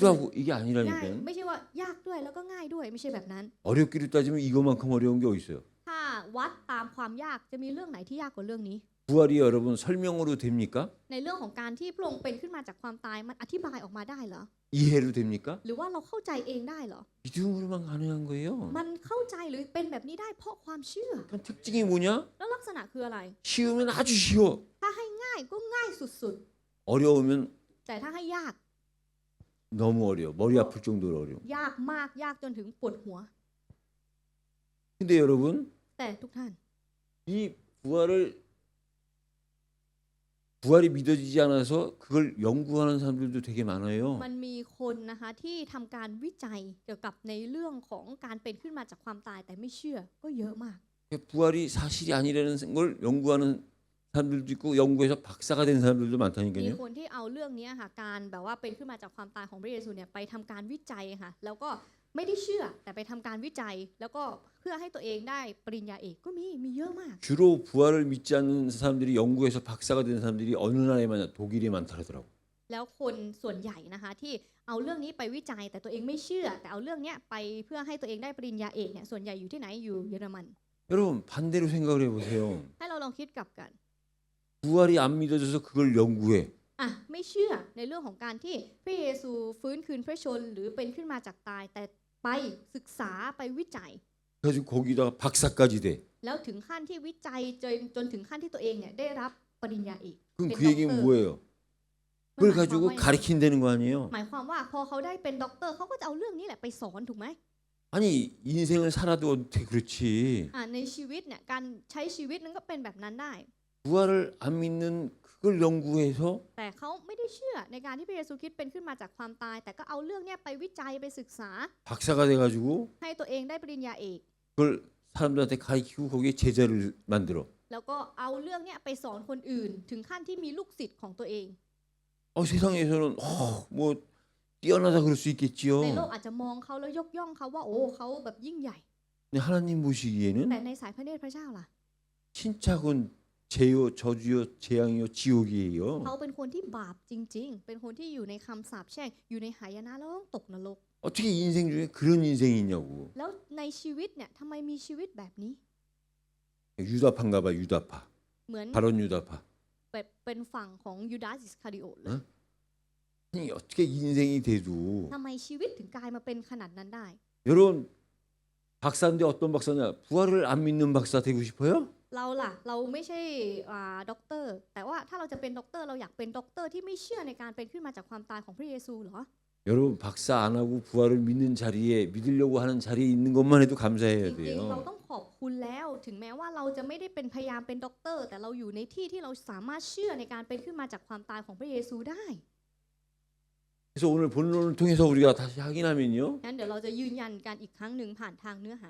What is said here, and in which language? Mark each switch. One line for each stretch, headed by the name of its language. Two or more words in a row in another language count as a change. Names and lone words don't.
Korean: 야, 하고 이게
Thai: ง่าย
Korean: 아니라니까.
Thai: ไม่ใช่ว่ายากด้วยแล้วก็ง่ายด้วยไม่ใช่แบบนั้น
Korean: 어렵기로 따지면 이것만큼 어려운 게 어디 있어요?
Thai: ถ้าวัดตามความยากจะมีเรื่องไหนที่ยากกว่าเรื่องนี้
Korean: 부활이 여러분 설명으로 됩니까?
Thai: ในเรื่องของการที่พระองค์เป็นขึ้นมาจากความตายมันอธิบายออกมาได้เหรอ
Korean: 이해로 됩니까?
Thai: หรือว่าเราเข้าใจเองได้เหรอ
Korean: 믿음으로만 가능한 거예요.
Thai: มันเข้าใจหรือเป็นแบบนี้ได้เพราะความเชื่อ
Korean: 그럼 특징이 뭐냐?
Thai: แล้วลักษณะคืออะไร
Korean: 쉬우면 아주 쉬워.
Thai: ถ้าให้ง่ายก็ง่ายสุด
Korean: 어려우면
Thai: ๆ แต่ถ้าให้ยาก
Korean: 너무 어려워. 머리 아플 정도로 어려워.
Thai: ยากมากยากจนถึงปวดหัว
Korean: 근데 여러분
Thai: แต่ทุกท่าน
Korean: 이 부활이 믿어지지 않아서 그걸 연구하는 사람들도 되게 많아요.
Thai: มันมีคนนะคะที่ทำการวิจัยเกี่ยวกับในเรื่องของการเป็นขึ้นมาจากความตายแต่ไม่เชื่อก็เยอะมาก
Korean: 부활이 사실이 아니라는 걸 연구하는 사람들도 있고 연구해서 박사가 된 사람들도
Thai: มี
Korean: 많다니까요.
Thai: คนที่เอาเรื่องนี้ค่ะการแบบว่าเป็นขึ้นมาจากความตายของพระเยซูเนี่ยไปทำการวิจัยค่ะแล้วก็ไม่ได้เชื่อแต่ไปทำการวิจัย แล้วก็เพื่อให้ตัวเองได้ปริญญาเอกก็มีเยอะมาก
Korean: 주로 부활을 믿지 않는 사람들이 연구해서 박사가 된 사람들이 어느 나라에 많냐? 독일에 많다더라고.
Thai: แล้วคนส่วนใหญ่นะคะที่เอาเรื่องนี้ไปวิจัยแต่ตัวเองไม่เชื่อ แต่เอาเรื่องนี้ไปเพื่อให้ตัวเองได้ปริญญาเอกเนี่ยส่วนใหญ่อยู่ที่ไหนอยู่เยอรมัน
Korean: 여러분 반대로 생각을 해보세요.
Thai: ให้เราลองคิดกลับกัน
Korean: 부활이 안 믿어져서 그걸 연구해.
Thai: อ่ะไม่เชื่อในเรื่องของการที่พระเยซูฟื้นคืนพระชนหรือเป็นขึ้นมาจากตายแต่ไปศึกษาไปวิจัย
Korean: 그래가지고 거기다가 박사까지 돼.
Thai: แล้วถึงขั้นที่วิจัยจนถึงขั้นที่ตัวเองเนี่ยได้รับปริญญาเอก
Korean: 그럼 그 된 얘기는 doktor. 뭐예요?
Thai: นั่น
Korean: 그걸
Thai: หมายความ
Korean: 가지고
Thai: ว่า
Korean: 가르친다는 거 아니에요?
Thai: หมายความว่าพอเขาได้เป็นด็อกเตอร์เขาก็จะเอาเรื่องนี้แหละไปสอนถูกไหม
Korean: 아니 인생을 살아도 어떻게 그렇지?
Thai: ในชีวิตเนี่ยการใช้ชีวิตนั้นก็เป็นแบบนั้นได้
Korean: 부활을 안 믿는 그걸 연구해서
Thai: แต่เขาไม่ได้เชื่อในการที่พระเยซูคริสต์เป็นขึ้นมาจากความตาย แต่ก็เอาเรื่องเนี้ยไปวิจัยไปศึกษา
Korean: 박사가 돼가지고
Thai: ให้ตัวเองได้ปริญญาเอก
Korean: 그걸 사람들한테 가르치고 거기에 제자를 만들어.
Thai: แล้วก็เอาเรื่องเนี้ยไปสอนคนอื่น ถึงขั้นที่มีลูกศิษย์ของตัวเอง
Korean: 세상에서는 뭐 뛰어나다 그럴 수
Thai: ในโลก
Korean: 있겠지요.
Thai: อาจจะมองเขาแล้วยกย่องเขาว่าโอ้เขาแบบยิ่งใหญ่
Korean: 근데 하나님 보시기에는
Thai: แต่ในสายพระเนตรพระเจ้าล่ะ
Korean: 신착은 죄요, 저주요, 재앙이요, 지옥이에요.
Thai: เขาเป็นคนที่บาปจริง ๆ เป็นคนที่อยู่ในคำสาปแช่งอยู่ในหายนะแล้วต้องตกนรก
Korean: 어떻게 인생 중에 그런 인생이 있냐고.
Thai: แล้วในชีวิตเนี่ยทำไมมีชีวิตแบบนี้
Korean: 유다파인가 봐, 유다파.
Thai: เหมือน
Korean: 바론 유다파.
Thai: เป็นฝั่งของยูดาสอิสคาริโอตเลย
Korean: 아니 어떻게 인생이 돼도
Thai: ทำไมชีวิตถึงกลายมาเป็นขนาดนั้นได้
Korean: 여러분 박사인데 어떤 박사냐? 부활을 안 믿는 박사 되고 싶어요?
Thai: เราล่ะเราไม่ใช่ด็อกเตอร์แต่ว่าถ้าเราจะเป็นด็อกเตอร์เราอยากเป็นด็อกเตอร์ที่ไม่เชื่อในการเป็นขึ้นมาจากความตายของพระเยซูเหรอ
Korean: 여러분 박사 안 하고 부활을 믿는 자리에 믿으려고 하는 자리에 있는 것만 해도
Thai: จ
Korean: 감사해야
Thai: ริงๆเรา
Korean: 돼요.
Thai: ต้องขอบคุณแล้วถึงแม้ว่าเราจะไม่ได้เป็นพยายามเป็นด็อกเตอร์แต่เราอยู่ในที่ที่เราสามารถเชื่อในการเป็นขึ้นมาจากความตายของพระเยซูได้
Korean: 그래서 오늘 본론을 통해서 우리가 다시 확인하면요.
Thai: งั้นเดี๋ยวเราจะยืนยันกันอีกครั้งหนึ่งผ่านทางเนื้อหา